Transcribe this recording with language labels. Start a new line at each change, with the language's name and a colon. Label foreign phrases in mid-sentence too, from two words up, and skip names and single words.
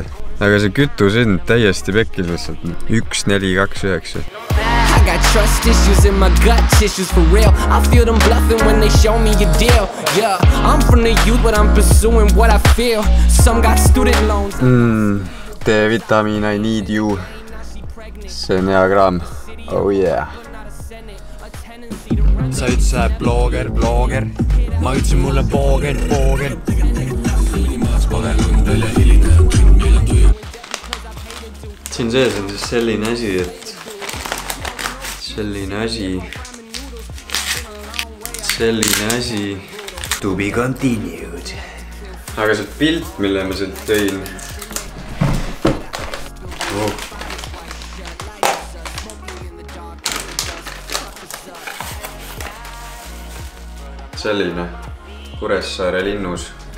Estonian: Aga see kütushind täiesti pekkil lihtsalt. 1,429. D-vitamiin,
English: I need you.
Estonian: See on hea kraam.
English: Oh yeah.
Estonian: Sa ütlesid blogger. Ma ütlesin mulle booger. Siin sees on siis selline asi.
English: To be continued.
Estonian: Aga see pilt, mille ma sealt tõin. Selline Kuressaare linnus.